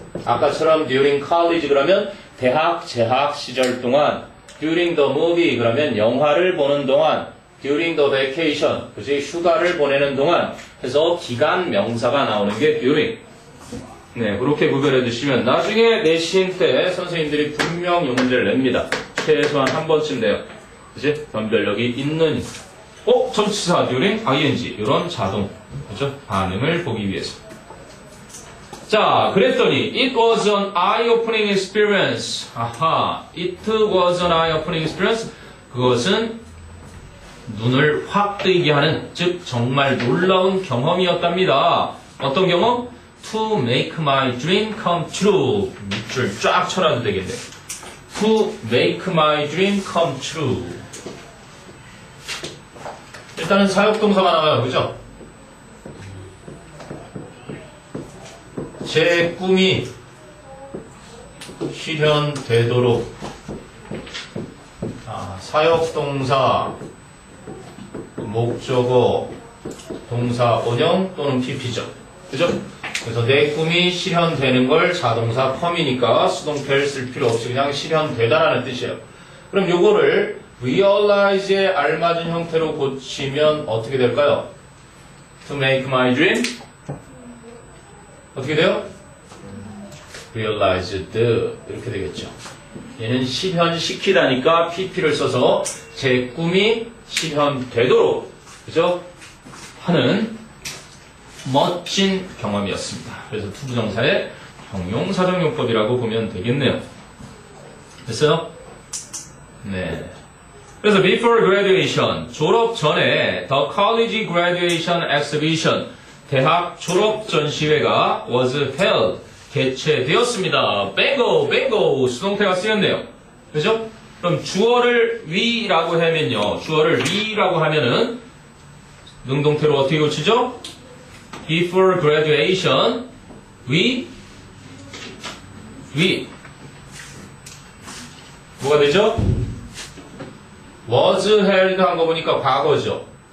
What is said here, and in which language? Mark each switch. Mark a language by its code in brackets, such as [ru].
[ko] 아까처럼 [en] during college [ko] 그러면 대학 재학 시절 동안, [en] during the movie [ko] 그러면 영화를 보는 동안, [en] during the vacation, [ko] 그지 휴가를 보내는 동안 해서 기간 명사가 나오는 게 during. 네, 그렇게 구별해 주시면 나중에 내신 때 선생님들이 분명 이 문제를 냅니다. 최소한 한 번쯤 내요. 그지? 변별력이 있는, 전치사 during, ing 이런 자동, 그죠? 반응을 보기 위해서. [en] 자, 그랬더니 it was an eye-opening experience. 아하, it was an eye-opening experience. [ko] 그것은 눈을 확 뜨이게 하는, 즉 정말 놀라운 경험이었답니다. 어떤 경험? [en] To make my dream come true. [ko] 밑줄 쫙 쳐놔도 되겠네. [en] To make my dream come true. [ko] 일단은 사역동사가 나와요. 그죠? 제 꿈이 실현되도록. 사역동사, 목적어, 동사 원형 또는 PP죠. 그죠? 그래서 내 꿈이 실현되는 걸 자동사 컴이니까 수동태를 쓸 필요 없이 그냥 실현되다라는 뜻이에요. 그럼 요거를 realize에 알맞은 형태로 고치면 어떻게 될까요? [en] To make my dream [ko] 어떻게 돼요? realized 이렇게 되겠죠. 얘는 실현시키다니까 PP를 써서 제 꿈이 실현되도록, 그죠? 하는 멋진 경험이었습니다. 그래서 투부정사의 형용사정용법이라고 보면 되겠네요. 됐어요? 네. 그래서 [en] before graduation, [ko] 졸업 전에 [en] the college graduation exhibition, [ko] 대학 졸업 전시회가 [en] was held, [ko] 개최되었습니다. 뱅고, 뱅고, 수동태가 쓰였네요. 그죠? 그럼 주어를 we라고 하면요. 주어를 we라고 하면은 능동태로 어떻게 고치죠? [en] Before graduation, we [ko] 뭐가 되죠? was held 한 거 보니까 과거죠.